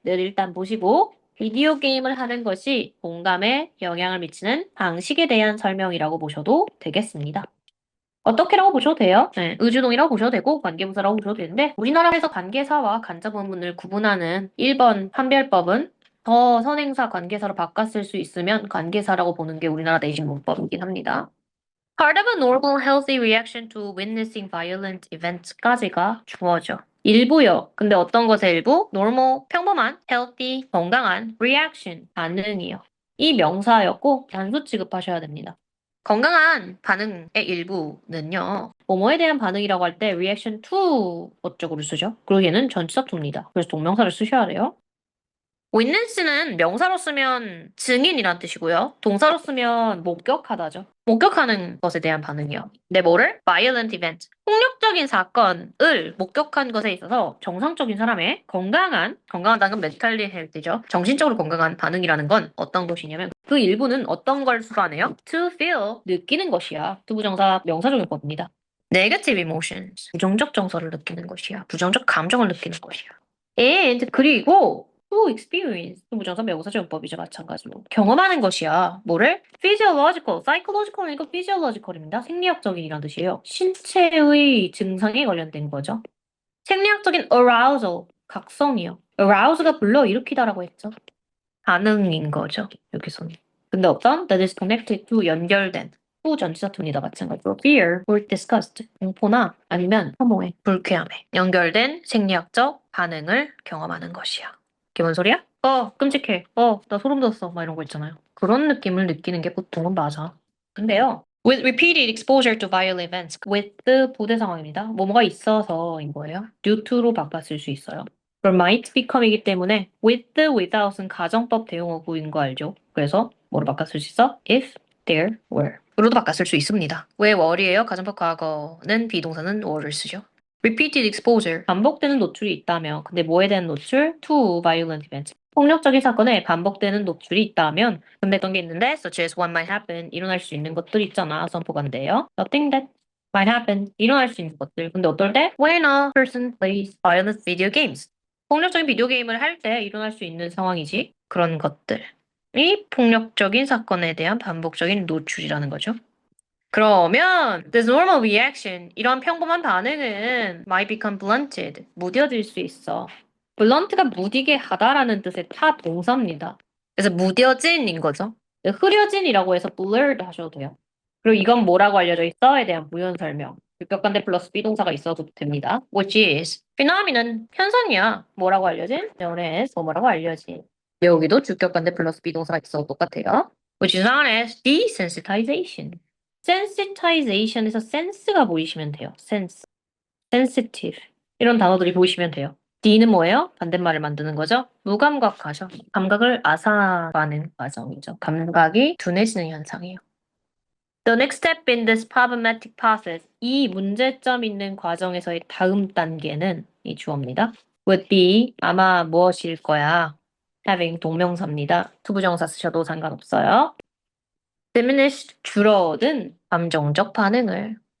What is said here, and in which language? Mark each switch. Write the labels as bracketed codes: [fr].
[ko] 늘 일단 보시고 비디오 게임을 하는 것이 공감에 영향을 미치는 방식에 대한 설명이라고 보셔도 되겠습니다. 어떻게라고 보셔도 돼요. 네, 의주동이라고 보셔도 되고 관계부사라고 보셔도 되는데 우리나라에서 관계사와 간접문문을 구분하는 1번 판별법은 더 선행사 관계사로 바꿨을 수 있으면 관계사라고 보는 게 우리나라 내신 문법이긴 합니다. [en] Part of a normal healthy reaction to witnessing violent events [ko] 까지가 주어져. 일부요. 근데 어떤 것의 일부? normal, 평범한, healthy, 건강한, reaction, 반응이요. 이 명사였고 단수 취급하셔야 됩니다. 건강한 반응의 일부는요. 뭐뭐에 대한 반응이라고 할 때 [en] reaction to [ko] 어쩌고를 쓰죠. 그리고 얘는 전치사 to입니다. 그래서 동명사를 쓰셔야 돼요. witness는 명사로 쓰면 증인이란 뜻이고요. 동사로 쓰면 목격하다죠. 목격하는 것에 대한 반응이요. 근데 뭐를? violent event. 폭력적인 사건을 목격한 것에 있어서 정상적인 사람의 건강하다는 건 [en] mental health [ko] 죠. 정신적으로 건강한 반응이라는 건 어떤 것이냐면 그 일부는 어떤 걸 수반해요? to feel, 느끼는 것이야. 투부정사 명사적용법입니다. negative emotions, 부정적 정서를 느끼는 것이야. 부정적 감정을 느끼는 것이야. And 그리고 [en] to experience [ko] 부정사 명사적용법이죠. 마찬가지로 경험하는 것이야. 뭐를? physiological, psychological이니까 physiological입니다. 생리학적인이란 뜻이에요. 신체의 증상에 관련된 거죠. 생리학적인 arousal, 각성이요. arouse가 불러일으키다라고 했죠. 반응인 거죠. 여기서는. 근데 어떤? [en] that is connected to [ko] 연결된 후전치사투입니다. 마찬가지로 [en] fear or disgust [ko] 공포나 아니면 혐오에 불쾌함에 연결된 생리학적 반응을 경험하는 것이야. 이게 뭔 소리야? 끔찍해. 나 소름 돋았어. 막 이런 거 있잖아요. 그런 느낌을 느끼는 게 보통은 맞아. 근데요. [en] With repeated exposure to violent events. [ko] with 부대 상황입니다. 뭐뭐가 있어서인 거예요. due to로 바꿨을 수 있어요. 그럼 [en] might become [ko] 이기 때문에 with, without은 가정법 대용어구인 거 알죠? 그래서 뭐로 바꿨을 수 있어? [en] if there were. [ko] 으로도 바꿨을 수 있습니다. 왜 were이에요? 가정법 과거는 비동사는 were를 쓰죠. [en] repeated exposure. [ko] 반복되는 노출이 있다면 근데 뭐에 대한 노출? [en] to violent events. [ko] 폭력적인 사건에 반복되는 노출이 있다면 근데 어떤 게 있는데 [en] such as what might happen [ko] 일어날 수 있는 것들 있잖아. 선포관대요. [en] Nothing that might happen [ko] 일어날 수 있는 것들. 근데 어떨 때? [en] When a person plays violent video games. [ko] 폭력적인 비디오 게임을 할 때 일어날 수 있는 상황이지. 그런 것들이 폭력적인 사건에 대한 반복적인 노출이라는 거죠. 그러면 [en] this normal reaction [ko] 이런 평범한 반응은 [en] might become blunted [ko] 무뎌질 수 있어. blunt가 무디게 하다라는 뜻의 타 동사입니다. 그래서 무뎌진인 거죠. 흐려진이라고 해서 blurred 하셔도 돼요. 그리고 이건 뭐라고 알려져 있어?에 대한 부연 설명. 유격관대 플러스 비동사가 있어도 됩니다. [en] Which is phenomenon [ko] 현상이야. 뭐라고 알려진? known as 뭐라고 알려진. 여기도 주격관대 플러스 비동사가 있어도 똑같아요. [en] Which is known as desensitization. [ko] sensitization에서 sense가 보이시면 돼요. sense, sensitive 이런 단어들이 보이시면 돼요. D는 뭐예요? 반대말을 만드는 거죠. 무감각하죠. 감각을 아사하는 과정이죠. 감각이 둔해지는 현상이에요. [en] The next step in this problematic process. [ko] 이 문제점 있는 과정에서의 다음 단계는 이 주어입니다. [en] would be [ko] 아마 무엇일 거야. having 동명사입니다. 투부정사 쓰셔도 상관없어요. diminished 줄어든 감정적 반응을.